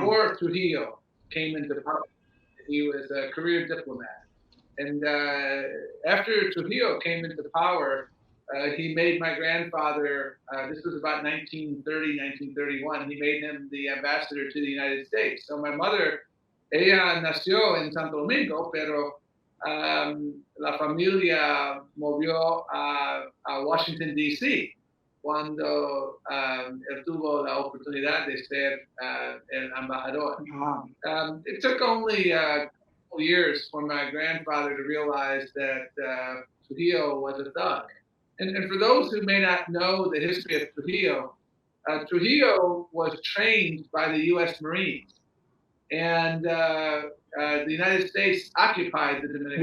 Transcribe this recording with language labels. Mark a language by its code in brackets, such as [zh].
[en] Before Trujillo came into power, he was a career diplomat. And after Trujillo came into power, he made my grandfather, this was about 1930, 1931, he made him the ambassador to the United States. So my mother, [es] ella nació en Santo Domingo, pero la familia movió a Washington, D.C. cuando él tuvo la oportunidad de ser el embajador. [en] It took only a couple years for my grandfather to realize that Trujillo was a thug. And for those who may not know the history of Trujillo, Trujillo was trained by the U.S. Marines. And the United States occupied the Dominican